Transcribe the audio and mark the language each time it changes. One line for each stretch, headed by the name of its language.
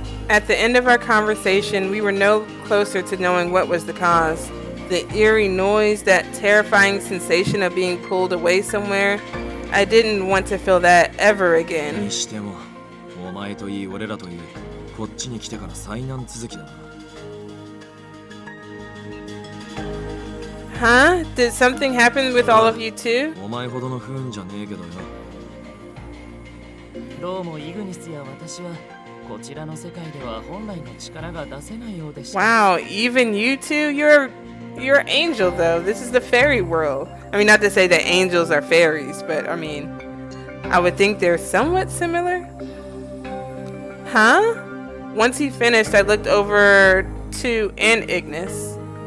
English: At the end of our conversation, we were no closer to knowing what was the cause. The eerie noise, that terrifying sensation of being pulled away somewhere. I didn't want to feel that ever again.
Japanese: にしても、お前といい俺らといい、こっちに来てから災難続きだな。
English: Huh? Did something happen with all of you too?
Japanese: お前ほどの不運じゃねえけどよ。どうもイグニスや私はこちらの世界では本来の力が出せないようでした。
English: Wow, even you two? You're an angel though. This is the fairy world. I mean, not to say that angels are fairies, but I mean, I would think they're somewhat similar. Huh? Once he finished, I looked over to Ignis.